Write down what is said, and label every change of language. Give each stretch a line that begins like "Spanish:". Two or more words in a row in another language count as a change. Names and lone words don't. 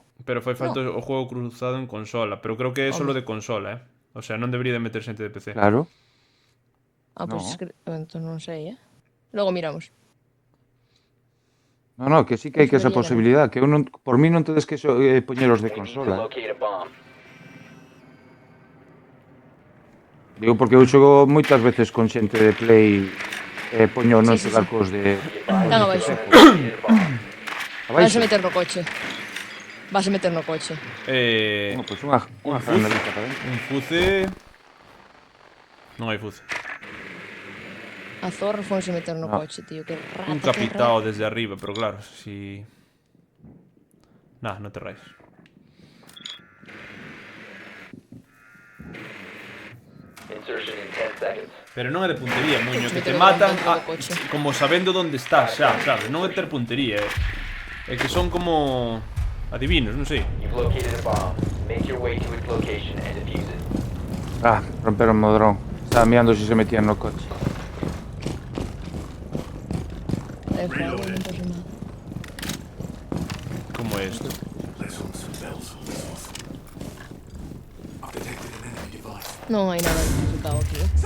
Galician: Pero fai falta o juego cruzado en consola, pero creo que é solo de consola,
Spanish: O sea,
Galician: non debería de meter xente de PC. Claro. Ah, pois No. entón non sei, Logo miramos. No, que sí que hai que esa Debería, posibilidad, que eu non, por mí non tedes que poñelos de
English: We need to
Galician: consola.
English: locate a bomb.
Galician: Digo porque eu xogo moitas veces con xente de Play poño non Sí, sí, xogar sí. cos de Están abaixo.
English: Located a bomb.
Galician: Vas abaixo. a meter no coche. Vas a meter no coche. No, pois unha granadita para dentro. Un fuce... Non hai fuce. A zorra fonse meter no No. coche, tío. Que rata, Un que capitao desde arriba, pero claro, si... Nah, non te raies.
English: Insertion in 10 seconds.
Galician: Pero non é de puntería, muño, que te Meter o matan dentro do coche. como sabendo onde estás xa, sabes? Non é ter puntería, É que son como... adivinos, non sei.
English: You've located a bomb. Make your way to its location and defuse it.
Galician: Ah, romperon o dron. Estaba mirando se metían no coche. Joder, non pasa nada. Como é isto? Non hai nada identificado aquí,